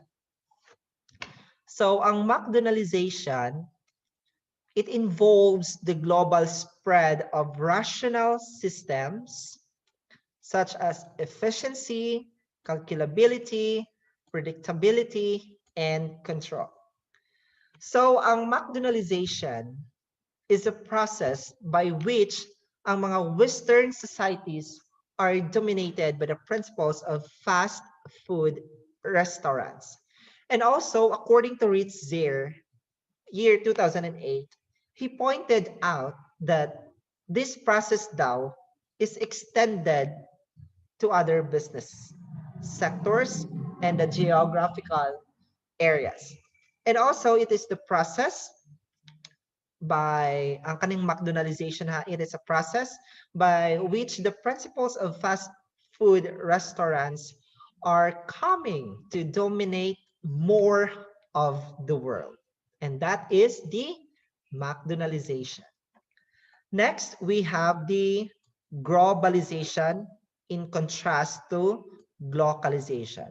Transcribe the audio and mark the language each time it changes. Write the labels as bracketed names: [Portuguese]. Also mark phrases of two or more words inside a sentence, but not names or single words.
[English] So, ang Mcdonaldization, it involves the global spread of rational systems such as efficiency, calculability, predictability, and control. So, ang Mcdonaldization is a process by which [Cebuano] ang mga [English] Western societies are dominated by the principles of fast food restaurants. And also, according to Ritzer, year 2008, he pointed out that this process daw is extended to other business sectors and the geographical areas. And also, it is the process by [Cebuano] ang kaning [English] Mcdonaldization ha, it is a process by which the principles of fast food restaurants are coming to dominate more of the world. And that is the Mcdonaldization. Next, we have the globalization in contrast to glocalization.